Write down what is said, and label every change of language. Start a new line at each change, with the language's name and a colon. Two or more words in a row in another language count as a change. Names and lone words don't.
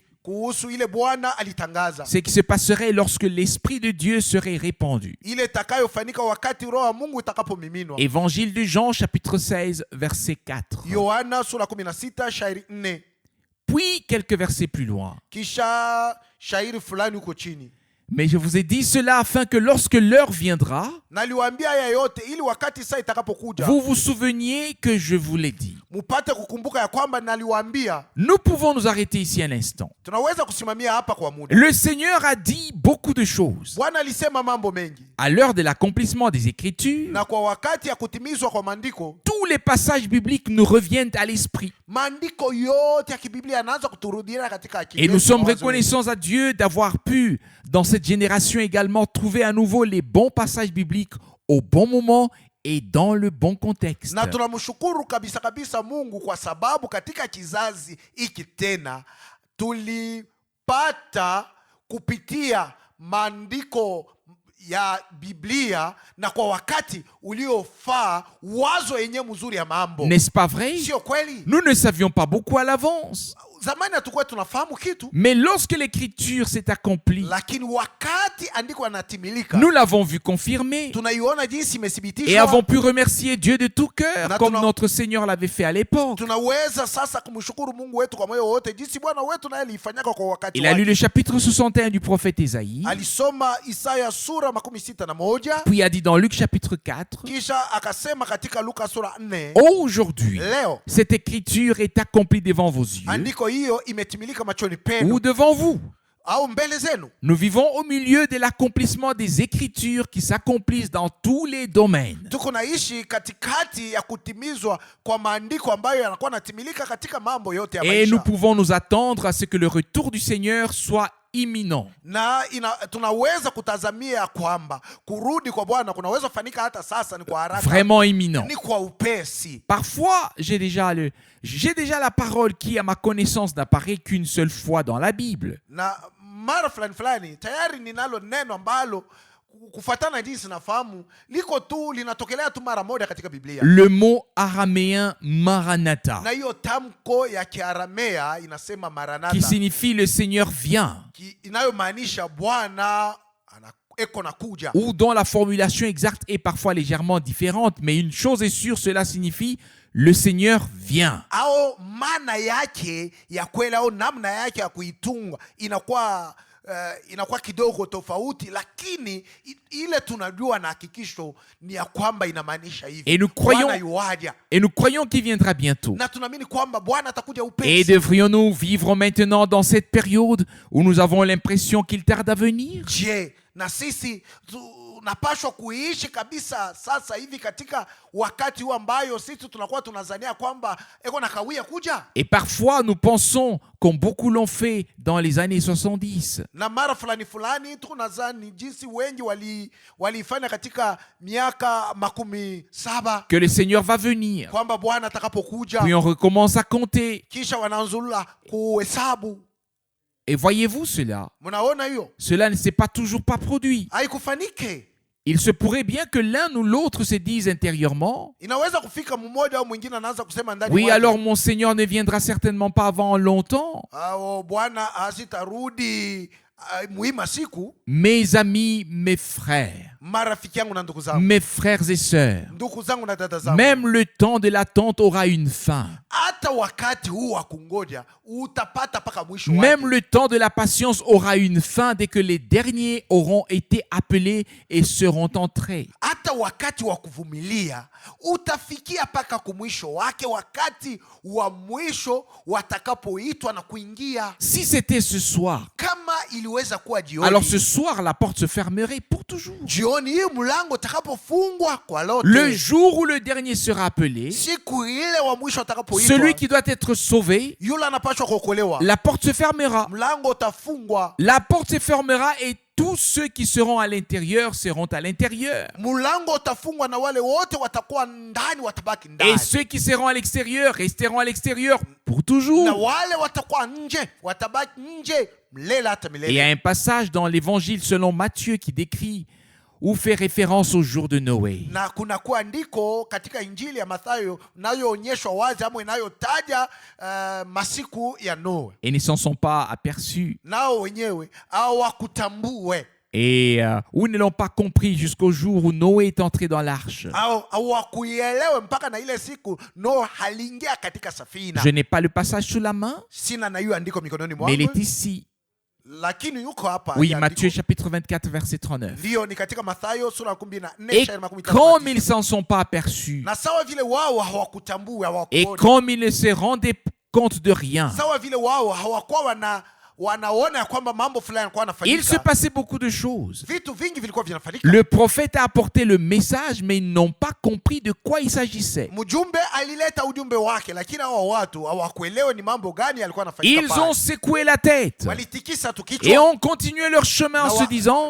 Swahili: kuhusu ile Bwana alitangaza,
French: ce qui se passerait lorsque l'Esprit de Dieu serait répandu.
Swahili: ile itakayofanyika wakati Roho wa Mungu itakapomiminwa.
French: Évangile de Jean chapitre 16 verset 4.
Swahili: Yohana sura 16 shairi 4,
French: Puis quelques versets plus loin.
Swahili: kisha shairi fulani huko chini.
French: Mais je vous ai dit cela afin que lorsque l'heure viendra,
Swahili: Naliwaambia haya yote ili wakati saa itakapokuja
French: vous vous souveniez que je vous l'ai dit.
Swahili: mupate kukumbuka ya kwamba naliwaambia.
French: Nous pouvons nous arrêter ici un instant.
Swahili: Tunaweza kusimamia hapa kwa muda.
French: Le Seigneur a dit beaucoup de choses.
Swahili: Bwana alisema mambo mengi,
French: À l'heure de l'accomplissement des Écritures,
Swahili: na kwa wakati ya kutimizwa kwa maandiko,
French: tous les passages bibliques nous reviennent à l'esprit.
Swahili: maandiko yote ya kibiblia yanaanza kuturudia katika akili
French: Et nous
Swahili: yetu,
French: sommes
Swahili: mawazo yetu.
French: reconnaissants à Dieu d'avoir pu, dans cette génération également, trouver à nouveau les bons passages bibliques au bon moment et dans le bon contexte.
Swahili: Na tunamshukuru kabisa kabisa Mungu kwa sababu katika kizazi hiki tena tulipata kupitia maandiko ya Biblia na kwa wakati uliofaa wazo yenye mzuri ya mambo.
French: N'est-ce pas vrai?
Swahili: Sio kweli?
French: Nous ne savions pas beaucoup à l'avance.
Swahili: Zamani hatukuwa tunafahamu kitu,
French: Mais lorsque l'écriture s'est accomplie,
Swahili: lakini wakati andiko anatimilika,
French: nous l'avons vu confirmer
Swahili: tunaiona jinsi
French: et
Swahili: imethibitishwa.
French: avons pu remercier Dieu de tout cœur,
Swahili: Na
French: comme
Swahili: tuna-
French: notre Seigneur l'avait fait à l'époque.
Swahili: Tunaweza sasa kumshukuru Mungu wetu kwa moyo wote jinsi Bwana wetu naye alifanyaka kwa wakati
French: Il a lu
Swahili: wake.
French: le chapitre 61 du prophète Ésaïe,
Swahili: Alisoma Isaya sura 61,
French: puis a dit dans Luc chapitre 4,
Swahili: kisha akasema katika Luka sura 4,
French: aujourd'hui,
Swahili: leo
French: cette écriture est accomplie devant vos yeux
Swahili: andiko hiyo imetimilika machoni penu
French: ou devant vous.
Swahili: au mbele zenu.
French: Nous vivons au milieu de l'accomplissement des écritures qui s'accomplissent dans tous les domaines.
Swahili: Tuko naishi katikati ya kutimizwa kwa maandiko ambayo yanakuwa natimilika katika mambo yote ya
French: Et nous
Swahili: maisha,
French: pouvons nous attendre à ce que le retour du Seigneur soit imminent.
Swahili: na tunaweza kutazamia kwamba kurudi kwa Bwana kunaweza kufanyika hata sasa, ni kwa haraka,
French: Vraiment imminent.
Swahili: ni kwa upesi.
French: Parfois, j'ai déjà la parole qui, à ma connaissance, n'apparaît qu'une seule fois dans la Bible.
Swahili: Na mara fulani fulani tayari ninalo neno ambalo kufuatana na jinsi nafahamu liko tu linatokelea tu mara moja katika Biblia,
French: Le mot araméen Maranatha,
Swahili: na hiyo tamko ya Kiaramea inasema
French: qui
Swahili: Maranatha,
French: signifie le Seigneur vient,
Swahili: inayomaanisha Bwana eko nakuja.
French: ou dont la formulation exacte est parfois légèrement différente, mais une chose est sûre, cela signifie le Seigneur vient.
Swahili: Au maana yake ya kweli au namna yake ya kuitunga inakuwa kidogo tofauti, lakini ile tunajua na hakikisho ni ya kwamba inamaanisha hivi.
French: Et nous croyons qu'il viendra bientôt.
Swahili: Na tunaamini kwamba Bwana atakuja
French: Et
Swahili: upesi.
French: devrions-nous vivre maintenant dans cette période où nous avons l'impression qu'il tarde à venir?
Swahili: Je, na sisi tunapaswa kuishi kabisa sasa hivi katika wakati huu ambayo sisi tunakuwa tunazania kwamba eko na kawia kuja?
French: Et parfois, nous pensons, comme beaucoup l'ont fait dans les années 70,
Swahili: Na mara fulani fulani tunazani jinsi wengi walifanya katika miaka 17
French: que le Seigneur va venir.
Swahili: kwamba Bwana atakapokuja,
French: Puis on recommence à compter.
Swahili: kisha wanaanzula kuhesabu.
French: Et voyez-vous cela?
Swahili: Mnaona hiyo
French: Cela ne s'est pas toujours pas produit.
Swahili: haikufanike.
French: Il se pourrait bien que l'un ou l'autre se dise intérieurement,
Swahili: Inaweza kufika mmoja au mwingine anaanza kusema ndani
French: oui,
Swahili: mwake,
French: alors mon Seigneur ne viendra certainement pas avant longtemps.
Swahili: Bwana hasitarudi muhimu siku.
French: Mes amis, mes frères,
Swahili: Marafiki yangu na ndugu zangu,
French: mes frères et sœurs,
Swahili: ndugu zangu na dada zangu,
French: même le temps de l'attente aura une fin.
Swahili: hata wakati huu wa kungoja utapata paka mwisho wake.
French: Même le temps de la patience aura une fin dès que les derniers auront été appelés et seront entrés.
Swahili: Hata wakati wa kuvumilia utafikia paka kumwisho wake, wakati wa mwisho watakapoitwa na kuingia.
French: Si c'était ce soir,
Swahili: Kama iliweza kuwa jioni,
French: alors ce soir, la porte se fermerait pour toujours.
Swahili: jioni hii mlango utakapofungwa kwa lote.
French: Le jour où le dernier sera appelé,
Swahili: Siku ile wa mwisho atakapoitwa,
French: celui qui doit être sauvé,
Swahili: yule anapaswa kuokolewa,
French: la porte se fermera.
Swahili: mlango utafungwa,
French: La porte se fermera et tous ceux qui seront à l'intérieur seront à l'intérieur.
Swahili: Mulango utafungwa na wale wote watakuwa ndani watabaki
French: Et
Swahili: ndani.
French: ceux qui seront à l'extérieur resteront à l'extérieur pour
Swahili: Na
French: toujours.
Swahili: wale watakuwa nje watabaki nje milele hata
French: Et il y a
Swahili: milele.
French: un passage dans l'évangile selon Matthieu qui décrit ou fait référence au jour de Noé.
Swahili: Na kuna kuandiko katika Injili ya Mathayo inayoonyeshwa wazi ama inayotaja masiku ya Noa.
French: Et ne s'en sont pas aperçus.
Swahili: Nao wenyewe hawakutambue
French: Et ou ne l'ont pas compris jusqu'au jour où Noé est entré dans l'arche.
Swahili: hawakuielewe mpaka na ile siku Noa haliingia katika safina.
French: Je n'ai pas le passage sous la main,
Swahili: Sina na hiyo andiko mikononi
French: mais il
Swahili: mwangu,
French: est ici.
Swahili: lakini yuko hapa.
French: Oui,
Swahili: hiyo
French: Matthieu
Swahili: andiko.
French: chapitre 24, verset 39.
Swahili: Ndio ni katika Mathayo sura ya 14
French: Et
Swahili: shairi makumi tatu na
French: comme
Swahili: tisa.
French: ils s'en sont pas aperçus,
Swahili: Na sawa vile wao hawakutambua,
French: et
Swahili: hawakuona.
French: comme ils ne se rendaient compte de rien,
Swahili: Sawa vile wao hawakuwa wanaona ya kwamba mambo fulani yalikuwa
French: il se
Swahili: yanafanyika.
French: passait beaucoup de choses.
Swahili: Vitu vingi vilikuwa vinafanyika.
French: Le prophète a apporté le message, mais ils n'ont pas compris de quoi il s'agissait.
Swahili: Mjumbe alileta ujumbe wake, lakini hao watu hawakuelewa ni mambo gani yalikuwa yanafanyika.
French: Ils ont secoué la tête
Swahili: Walitikisa tu
French: et
Swahili: kichwa
French: ont continué leur chemin en se disant,